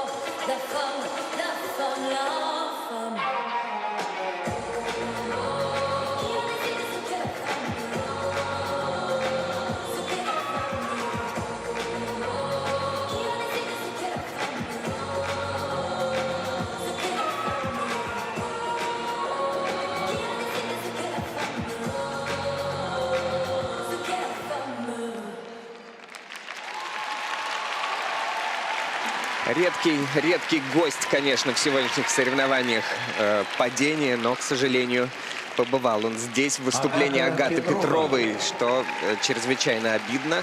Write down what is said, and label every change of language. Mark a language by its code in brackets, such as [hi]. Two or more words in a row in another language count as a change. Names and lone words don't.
[fr] La femme, la femme, la femme. Qui a décidé ce qu'est la femme? Ce qu'est la femme. Qui a décidé ce qu'est la femme? Ce qu'est la [ru] Редкий гость, конечно, в сегодняшних соревнованиях падения, но, к сожалению, побывал он здесь в выступлении Агаты Петровой, что чрезвычайно обидно.